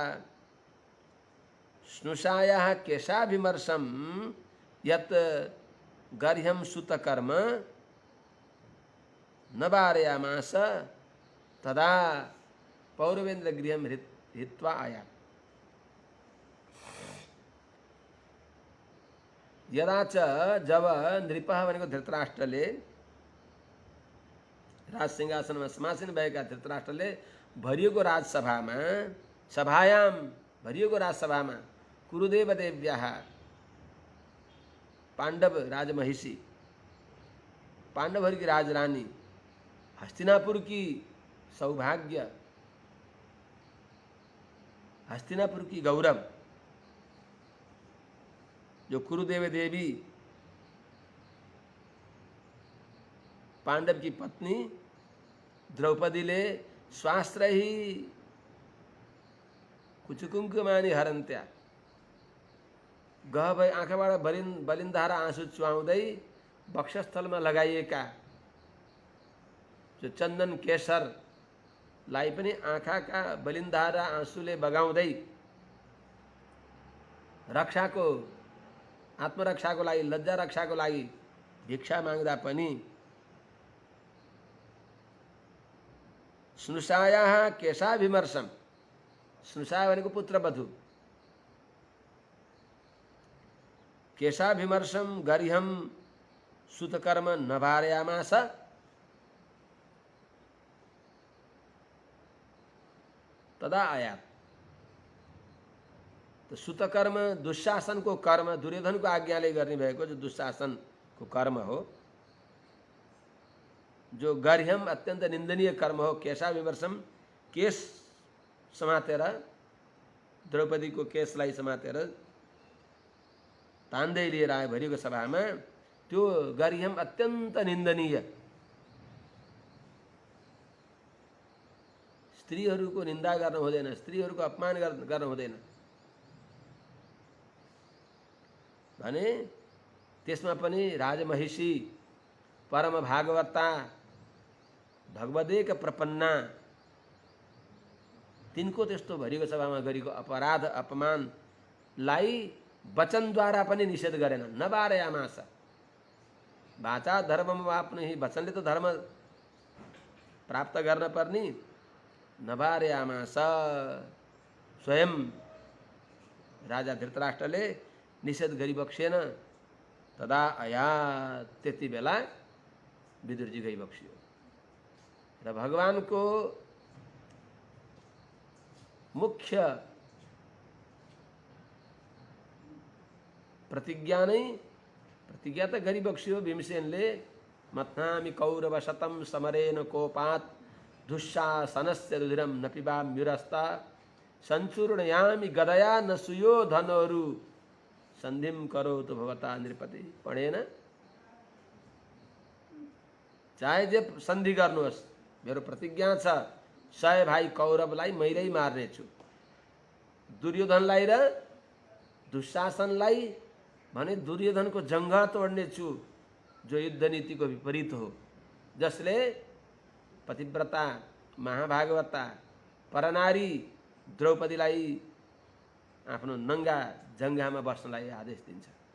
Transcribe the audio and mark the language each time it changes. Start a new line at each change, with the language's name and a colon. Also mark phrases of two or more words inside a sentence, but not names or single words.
Sanskrit: स्नुषायाः केशाभिमर्शं यत् गर्ह्यं सुतकर्म न वारयामास तदा पौरवेन्द्र गृहं हित्वा आया।
Nepali: यदा च जब नृपः भनेको धृतराष्ट्रले राज सिंहासनमा समासीन भएका धृतराष्ट्रले भरिएको राजसभामा भरिएको राजसभामा कुरुदेवदेव्याः पाण्डव राजमहिषी पाण्डवहरूकी राजरानी
Hindi: हस्तिनापुर की सौभाग्य हस्तिनापुर की गौरव
Nepali: जो कुरुदेव देवी
Hindi: पांडव की पत्नी
Nepali: द्रौपदीले
Sanskrit: स्वास्त्रही कुचकुङ्कुमानि हरन्त्या
Nepali: गह भई आँखाबाट बलिन्धारा आँसु चुहाउँदै वक्षस्थलमा लगाइएका जो चन्दन केशरलाई पनि आँखाका बलिन्धारा आँसुले बगाउँदै रक्षाको आत्मरक्षाको लागि लज्जा रक्षाको लागि भिक्षा माग्दा पनि
Sanskrit: स्नुषायाः केशाभिमर्शम,
Nepali: स्नुषा भनेको पुत्रवधु,
Sanskrit: केशाभिमर्शम गरिहं सुतकर्म न वारयामास, तदा आया।
Nepali: तो सुतकर्म दुशासन को कर्म दुर्योधन को आज्ञाले गर्ने भएको जो दुशासन को कर्म हो, जो गर्ह्यम अत्यंत निंदनीय कर्म हो, केशाभिमर्शम केश समातेर द्रौपदी को केशलाई समातेर तान्दै लिएर आए भरिको सभामा, त्यो गर्ह्यम अत्यंत निंदनीय, स्त्रीहरूको निन्दा गर्न हुँदैन, स्त्रीहरूको अपमान गर्न हुँदैन भने त्यसमा पनि राजमहिषी परम भागवता भगवदेक प्रपन्ना तिनको त्यस्तो भरिको सभामा गरेको अपराध अपमानलाई वचनद्वारा पनि निषेध गरेन।
Sanskrit: न वारयामास, वाचा धर्मम वाप्नुहि,
Nepali: वचनले त धर्म प्राप्त गर्न पर्ने,
Sanskrit: न वारयामास, स्वयं राजा धृतराष्ट्रले निषेध गरिबक्सेन। तदा आया,
Nepali: त्यति बेला विदुरजी गइबक्सियो र भगवानको मुख्य प्रतिज्ञा त गरिबक्सियो भीमसेनले,
Sanskrit: मथ्नामि कौरव शतम समरेन कोपात दुःशासनस्य रुधिरम न पिबाम्युरस्ता संचूर्णयामि गदया न सुयो धनोरु संधिम करोतु भवता नृपति।
Nepali: पढेन, चाहे जे सन्धि गर्नुहोस् मेरो प्रतिज्ञा छ 100 भाइ कौरवलाई मैले मार्नेछु। दुर्योधनलाई र दुशासनलाई भने दुर्योधनको जङ्घा तोड्नेछु, जो युद्ध नीतिको विपरीत हो, जसले पतिव्रता महाभागवता परनारी द्रौपदीलाई आफ्नो नङ्गा जङ्घामा बस्नलाई आदेश दिन्छ।